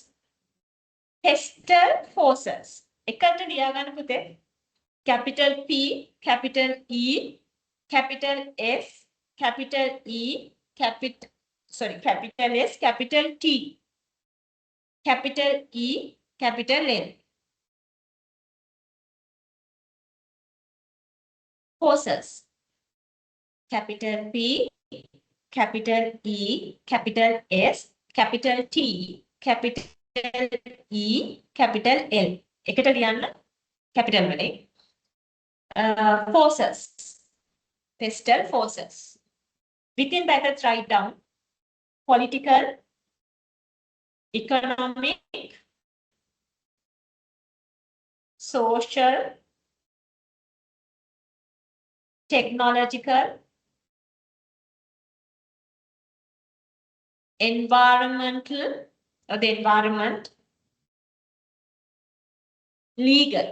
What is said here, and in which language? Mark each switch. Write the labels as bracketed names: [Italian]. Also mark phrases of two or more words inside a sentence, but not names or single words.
[English] Pestal forces. [Sinhala] එකට ලියාගන්න පුතේ. [English] Capital P, capital E, capital S, capital E, capital S, capital T, capital E, capital L. Forces. Capital P, capital E, capital S, capital T, capital E, capital L. [Sinhala] එකට ලියන්න capital වලින්. [English] Forces. Pestal forces. Within brackets write down political, economic, social, technological, environmental or the environment, legal.